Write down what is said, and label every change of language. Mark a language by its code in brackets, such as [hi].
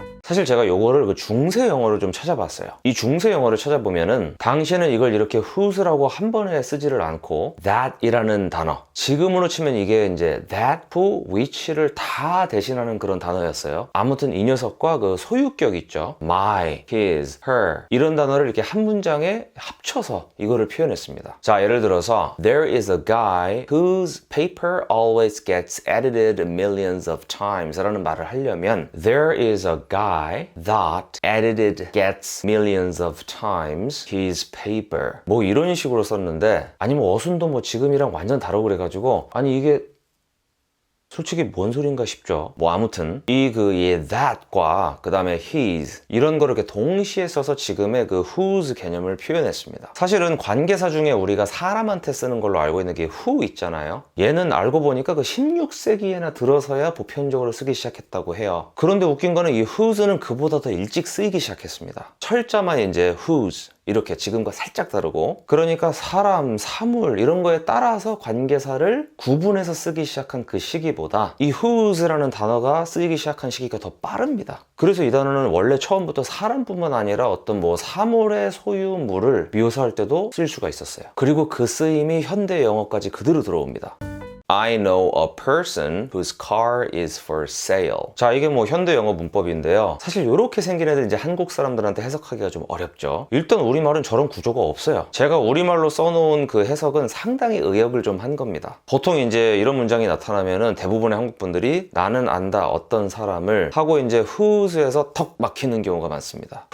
[ko] 사실 제가 요거를 그 중세 영어를 좀 찾아봤어요. 이 중세 영어를 찾아보면은 당시에는 이걸 이렇게 whose라고 한 번에 쓰지를 않고 that이라는 단어, 지금으로 치면 이게 이제 that, who, which를 다 대신하는 그런 단어였어요. 아무튼 이 녀석과 그 소유격 있죠. my, his, her 이런 단어를 이렇게 한 문장에 합쳐서 이거를 표현했습니다. 자, 예를 들어서 [en] There is a guy whose paper always gets edited millions of times [ko] 라는 말을 하려면 [en] There is a guy that edited gets millions of times his paper [ko] 뭐 이런 식으로 썼는데 아니면 어순도 뭐 지금이랑 완전 다르고 그래가지고 아니 이게 솔직히 뭔 소린가 싶죠. 뭐 아무튼 이 that과 그 다음에 his 이런 거를 이렇게 동시에 써서 지금의 그 whose 개념을 표현했습니다. 사실은 관계사 중에 우리가 사람한테 쓰는 걸로 알고 있는 게 who 있잖아요. 얘는 알고 보니까 그 16세기에나 들어서야 보편적으로 쓰기 시작했다고 해요. 그런데 웃긴 거는 이 whose는 그보다 더 일찍 쓰이기 시작했습니다. 철자만 이제 whose 이렇게 지금과 살짝 다르고 그러니까 사람, 사물 이런 거에 따라서 관계사를 구분해서 쓰기 시작한 그 시기보다 이 whose라는 단어가 쓰이기 시작한 시기가 더 빠릅니다. 그래서 이 단어는 원래 처음부터 사람뿐만 아니라 어떤 뭐 사물의 소유물을 묘사할 때도 쓸 수가 있었어요. 그리고 그 쓰임이 현대 영어까지 그대로 들어옵니다. [en] I know a person whose car is for sale. [ko] 자, 이게 뭐 현대 영어 문법인데요. 사실 이렇게 생긴 애들 이제 한국 사람들한테 해석하기가 좀 어렵죠. 일단 우리말은 저런 구조가 없어요. 제가 우리말로 써놓은 그 해석은 상당히 의역을 좀 한 겁니다. 보통 이제 이런 문장이 나타나면은 대부분의 한국 분들이 나는 안다 어떤 사람을 하고 이제 whose에서 턱 막히는 경우가 많습니다.